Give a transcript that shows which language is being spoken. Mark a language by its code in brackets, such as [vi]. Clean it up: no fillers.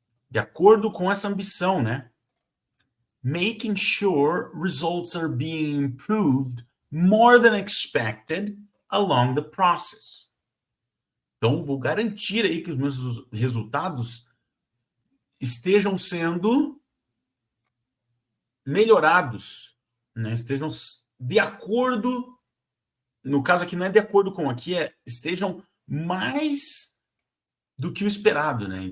[pt] De acordo com essa ambição, né? [en] Making sure results are being improved more than expected along the process. [pt] Então, vou garantir aí que os meus resultados estejam sendo melhorados, né? Estejam de acordo, no caso aqui não é de acordo com, aqui estejam mais do que o esperado, né?